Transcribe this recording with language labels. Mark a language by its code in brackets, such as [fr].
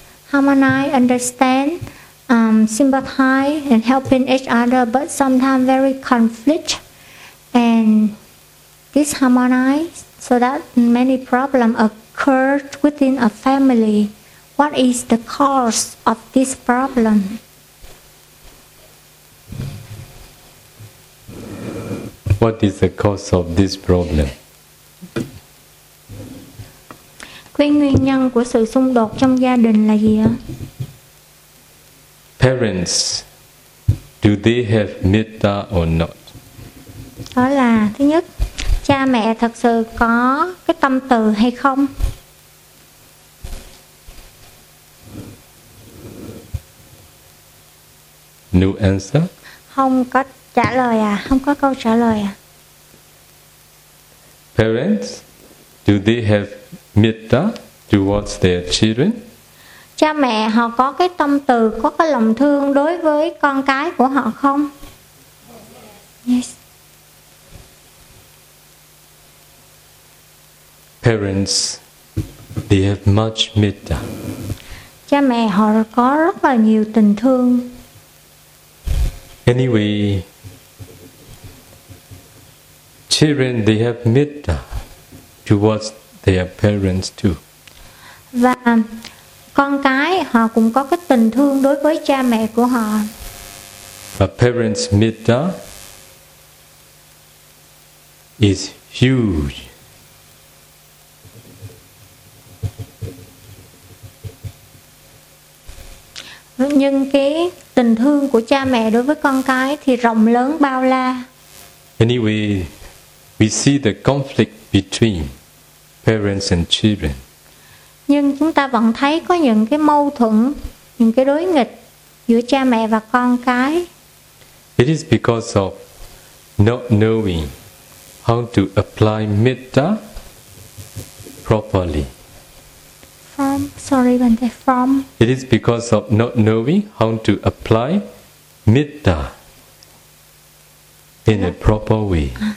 [en] Harmonize, understand, sympathize, and helping each other, but sometimes very conflict and disharmonize, so that many problems occur within a family. What is the cause of this problem? What is the cause of this problem? [vi] Cái nguyên nhân của sự xung đột trong gia đình là gì ạ? [en] Parents, do they have metta or not? [vi] Đó là thứ nhất, cha mẹ thật sự có cái tâm từ hay không? [en] No answer? [vi] Không có trả lời à, không có câu trả lời à. [en] Parents, do they have metta towards their children? [vi] Cha mẹ họ có cái tâm từ, có cái lòng thương đối với con cái của họ không? [en] Yes. Parents, they have much metta. [vi] Cha mẹ họ có rất là nhiều tình thương. [en] Anyway, children, they have metta towards their parents too. [vi] Và con cái họ cũng có cái tình thương đối với cha mẹ của họ. [en] A parent's metta is huge. [vi] Nhưng cái tình thương của cha mẹ đối với con cái thì rộng lớn bao la. [en] Anyway, we see the conflict between parents and children. [vi] Nhưng chúng ta vẫn thấy có những cái mâu thuẫn, những cái đối nghịch giữa cha mẹ và con cái. [en] It is because of not knowing how to apply metta properly. It is because of not knowing how to apply metta in a proper way.